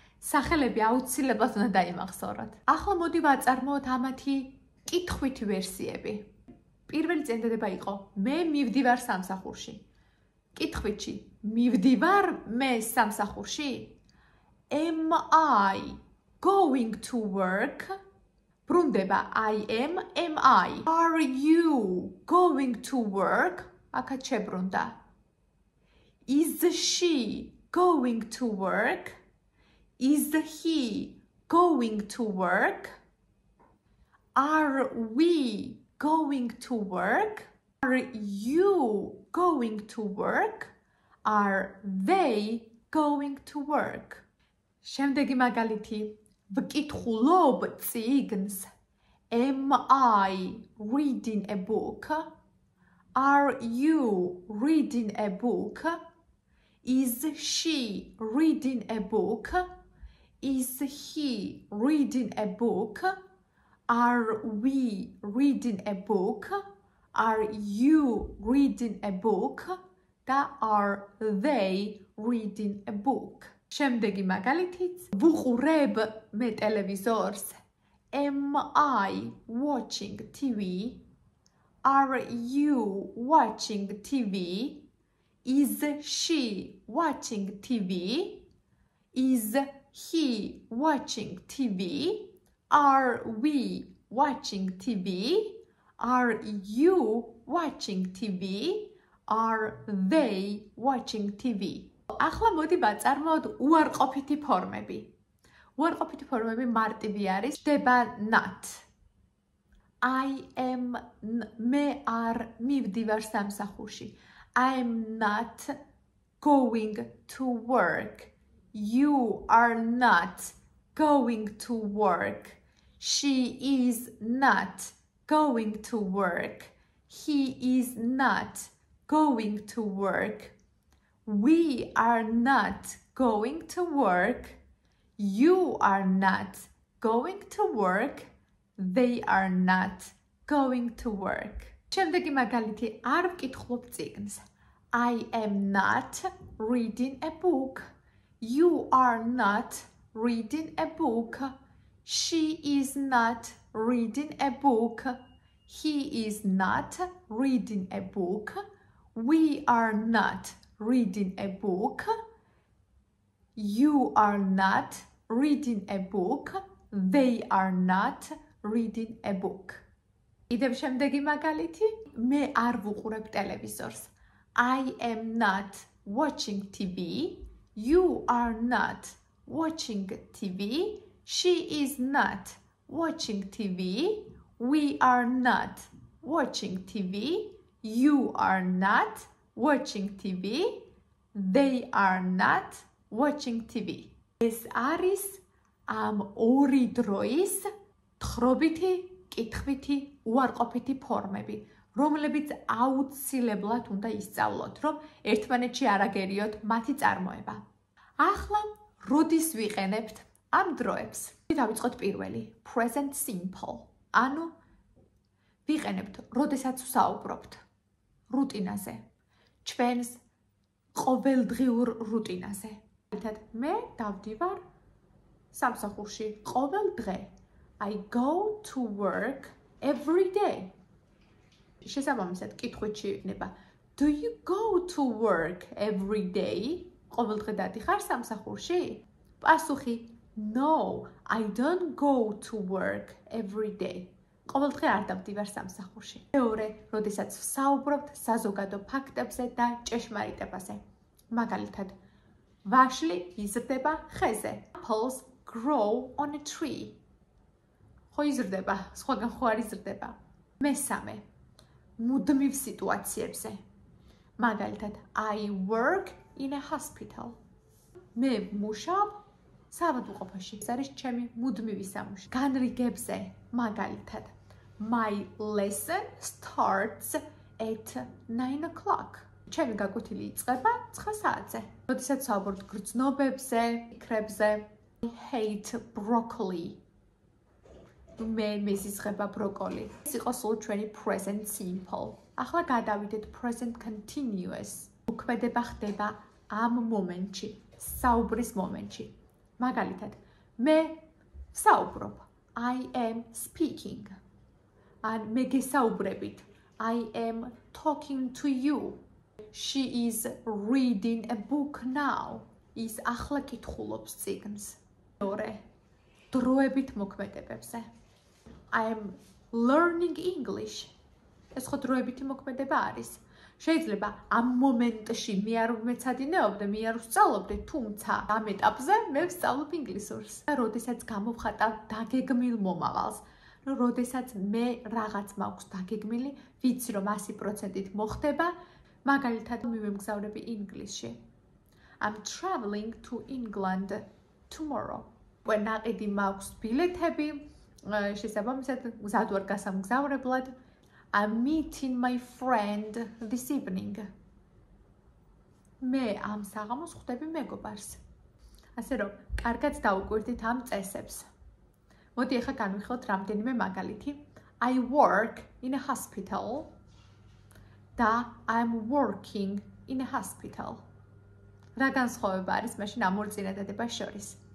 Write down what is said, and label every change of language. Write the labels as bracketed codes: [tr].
[ka] სახელები აუცილებლად უნდა დაიმახსოვროთ. ახლა მოდი ვაწარმოოთ ამათი კითხვითი ვერსიები. პირველი წინადადება იყო მე მივდივარ სამსახურში. კითხვით მივდივარ მე სამსახურში? [en] Am I going to work? [ka] ბრუნდება [en] I am I. Are you going to work? [ka] აქაც შებრუნდა. [en] Is she going to work? Is he going to work? Are we going to work? Are you going to work? Are they going to work? [ka] შემდეგი მაგალითი. ვკითხულობ წიგნს. [en] Am I reading a book? Are you reading a book? Is she reading a book? Is he reading a book? Are we reading a book? Are you reading a book? და are they reading a book? შემდეგი მაგალითიც ვუყურებ მე ტელევიზორს. Am I watching TV? Are you watching TV? Is she watching TV? Is he watching TV? Are we watching TV? Are you watching TV? Are they watching TV? [ka] ახლა მოდი ვაწარმოოთ უარყოფითი ფორმები. უარყოფითი ფორმები მარტივი არის, ხდება not. [en] I am [ka] მე არ მივდივარ სამსახურში. [en] I am not going to work. You are not going to work. She is not going to work. He is not going to work. We are not going to work. You are not going to work. They are not going to work. [ka] შემდეგი მაგალითი არ ვკითხულობ წიგნს. [en] I am not reading a book. You are not reading a book. She is not reading a book. He is not reading a book. We are not reading a book. You are not reading a book. They are not reading a book. [ka] Idem შემდეგი მაგალითი, მე არ ვუყურებ ტელევიზორს. [en] I am not watching TV. You are not watching TV. She is not watching TV. We are not watching TV. You are not watching TV. They are not watching TV. [ka] ეს არის ამ ორი დროის თხრობითი, კითხვითი, უარყოფითი ფორმები, რომლებიც აუცილებლად უნდა ისწავლოთ, რომ ერთმანეთში არ აგერიოთ მათი წარმოება. ახლა როდის ვიყენებთ ამ დროებს? დავიწყოთ პირველი, present simple. ანუ ვიყენებთ, როდესაც ვსაუბრობთ რუტინაზე, ჩვენს ყოველდღიურ რუტინაზე. მე დავდივარ სამსახურში ყოველ დღე. [en] I go to work every day. [ka] შესაბამისად, კითხვით იქნება [en] Do you go to work every day? [ka] ყოველ დღე დადიხარ სამსახურში? [en] პასუხი No, I don't go to work every day. [ka] ყოველ დღე არ დავდივარ სამსახურში. მეორე, როდესაც ვსაუბრობთ საზოგადო ფაქტებზე და ჭეშმარიტებაზე. მაგალითად, ვაშლი იზრდება ხეზე. [en] Apples grow on a tree. [ka] ხო იზრდება, სხვაგან ხო არ იზრდება. მესამე, მუდმივ სიტუაციებზე. [en] მაგალითად, I work in a hospital. [ka] მე ვმუშაობ საავადმყოფოში. ეს არის ჩემი მუდმივი სამუშაო. განრიგებზე, მაგალითად, [en] My lesson starts at 9 o'clock. [ka] ჩემი გაკვეთილი იწყება 9 საათზე. როდესაც ვსაუბრობთ გრძნობებზე, ფიქრებზე, [en] I hate broccoli. [ka] მე მეზიზღება ბროკოლი. ეს იყო სულ ჩვენი present simple. ახლა გადავიდეთ present continuous. მოქმედება ხდება ამ მომენტში, საუბრის მომენტში. მაგალითად, მე ვსაუბრობ. [en] I am speaking. [ka] ან მე გესაუბრებით. [en] I am talking to you. She is reading a book now. [ka] ის ახლა კითხულობს წიგნს. მეორე, დროებით მოქმედებებზე. [en] I am learning English. [ka] ეს ხო დროებითი მოქმედება არის. შეიძლება ამ მომენტში მე არ მეცადინეობდე, მე არ ვსწავლობდე, თუმცა ამ ეტაპზე მე ვსწავლობ ინგლისურს. და როდესაც გამოვხატავ დაგეგმილ მომავალს, როდესაც მე რაღაც მაქვს დაგეგმილი, ვიცი რომ 100%-ით მოხდება, მაგალითად მივემგზავრები ინგლისში. [en] I'm traveling to England tomorrow. When [ka] აყიდი მაქვს ბილეთები, შესაბამისად გზად ვარ გასამგზავრებლად. [en] I'm meeting my friend this evening. [ka] მე ამ საღამოს ხვდები მეგობარს. ასე რომ, კარგად დაუკვირდით ამ წესებს. მოდი ახლა განვიხილოთ რამდენიმე მაგალითი. [en] I work in a hospital. [ka] და [en] I'm working in a hospital. [ka] რა განსხვავება არის მაშინ ამ ორ წინადადებას შორის?